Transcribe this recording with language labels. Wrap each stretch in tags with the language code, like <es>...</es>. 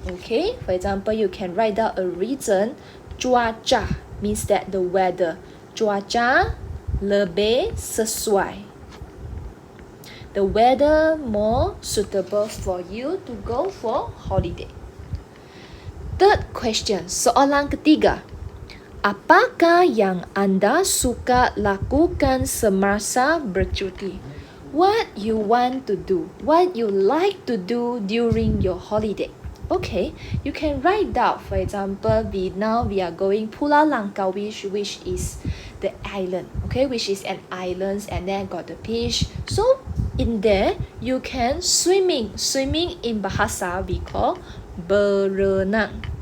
<en>Okay, for example, you can write down a reason. Cuaca means that the weather.</en> <ms>Cuaca lebih sesuai.</ms> <en>The weather more suitable for you to go for holiday. Third question,</en> <ms>soalan ketiga. Apakah yang Anda suka lakukan semasa bercuti?</ms> <en>What you want to do, what you like to do during your holiday. Okay, you can write down, for example, we are going Pulau Langkawi, which is the island, okay, which is an island, and then got the beach. So in there, you can swimming. Swimming in bahasa we call berenang.</en>